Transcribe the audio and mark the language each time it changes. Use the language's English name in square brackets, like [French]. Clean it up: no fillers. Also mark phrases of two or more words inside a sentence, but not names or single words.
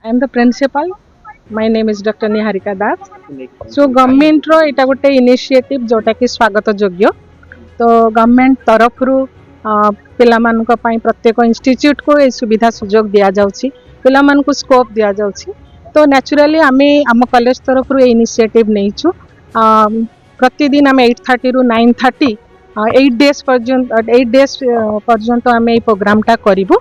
[English] I am the principal. My name is Dr. Niharika Das. So government [Odia] ରୋ ଇଟା ଗୋଟେ ଇନିସିଏଟିଭ ଯୋଟା କି ସ୍ୱାଗତ ଯୋଗ୍ୟ। ତୋ ଗଭର୍ନମେଣ୍ଟ ତରଫ ରୁ ପିଲା ମାନକ ପଇ ପ୍ରତ୍ୟେକ ଇନଷ୍ଟିଚ୍ୟୁଟ କୋ ଏ ସୁବିଧା ସୁଯୋଗ ଦିଆ ଯାଉଛି, ପିଲା ମାନ କୋ ସ୍କୋପ ଦିଆ ଯାଉଛି। ତୋ ନେଚୁରାଲି ଆମେ ଆମ କଲେଜ ତରଫ ରୁ ଏ ଇନିସିଏଟିଭ ନେଇଛୁ। ପ୍ରତିଦିନ ଆମେ 8:30 ରୁ 9:30 8 ଡେଜ ପର୍ଯ୍ୟନ୍ତ ଆମେ ଏ ପ୍ରୋଗ୍ରାମ ଟା କରିବୁ।